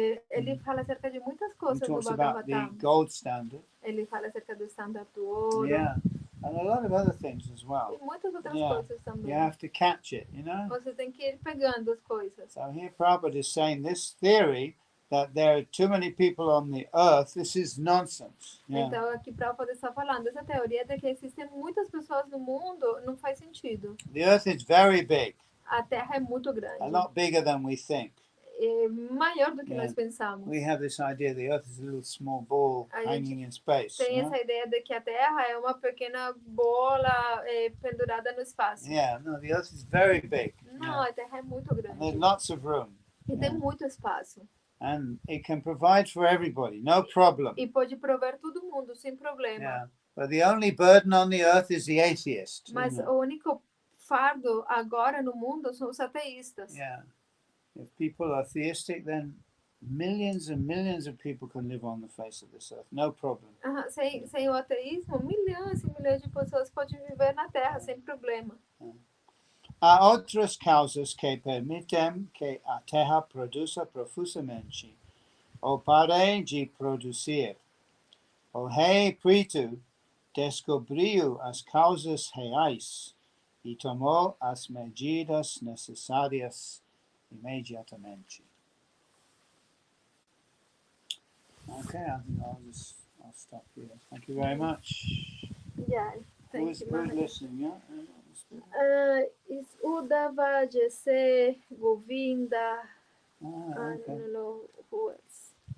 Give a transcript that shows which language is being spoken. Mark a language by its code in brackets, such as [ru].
[pt] Ele fala acerca de muitas coisas [en] He [pt] no [en] talks about [pt] Bhagavatam. [en] the gold standard. [pt] Ele fala acerca do standard do ouro. [en] Yeah, and a lot of other things as well. [pt] E muitas outras coisas também. [en] You have to catch it, [pt] Você tem que ir pegando as coisas. [en] So here Prabhupada is saying this theory that there are too many people on the earth, this is nonsense. [pt] Então aqui Prabhupada está falando, essa teoria de que existem muitas pessoas no mundo não faz sentido. [en] The earth is very big. [pt] A Terra é muito grande. [en] A lot bigger than we think. [pt] É maior do que nós pensamos. [en] We have this idea the earth is a little small ball hanging in space. [pt] Tem essa ideia de que a Terra é uma pequena bola pendurada no espaço. [en] Yeah, no, the earth is very big. [pt] Não, a Terra é muito grande. [en] And there's lots of room. [pt] E tem muito espaço. [en] And it can provide for everybody, no problem. [pt] E pode prover todo mundo sem problema. [en] Yeah. But the only burden on the earth is the atheist. [pt] Mas o único fardo agora no mundo são os ateístas. [en] Yeah. If people are theistic, then millions and millions of people can live on the face of this earth, no problem. [pt] Sem o ateísmo, milhões e milhões de pessoas podem viver na Terra sem problema. Há outras causas que permitem que a Terra produza profusamente, ou pare de produzir. O rei Pritu descobriu as causas reais e tomou as medidas necessárias imediatamente. [en] Okay, I think I'll stop here. Thank you very much. Yeah, thank Who's you, Maharaj. listening? Yeah. Is Uddhava, Jesse, Govinda, Okay. I don't know who else.